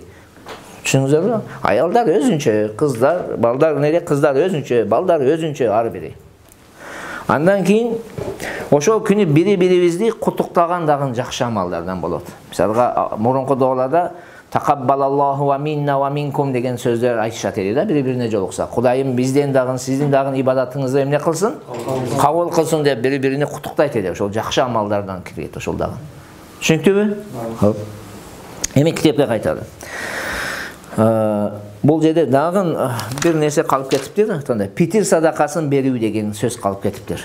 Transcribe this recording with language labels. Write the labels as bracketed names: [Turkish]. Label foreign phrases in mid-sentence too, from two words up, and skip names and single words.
[Kyrgyz] Түшүндүңүзбү? Аялдар өзүнчө, кыздар, балдар неде, кыздар өзүнчө, балдар өзүнчө ар бири. Андан кийин ошол күнү бири-бирибизди куттуктаган дагы жакшы амалдардан болот. Мисалга мурунку дооларда [Arabic] تقبل الله منا ومنكم [Kyrgyz] деген сөздөр айтышат эле да, бири-бирине жолукса. Кудайым бизден дагы, сиздин дагы ибадатыңызды эмне кылсын? Кабыл кылсын деп бири-бирине куттуктайт эле. Ошол жакшы амалдардан кирет ошол дагы. Түшүнүктүбү? Хоп. Эми китепке кайталы. Бул жерде дагы бир нерсе калып кетиптир, андай питир садакасын берүү деген сөз калып кетиптир.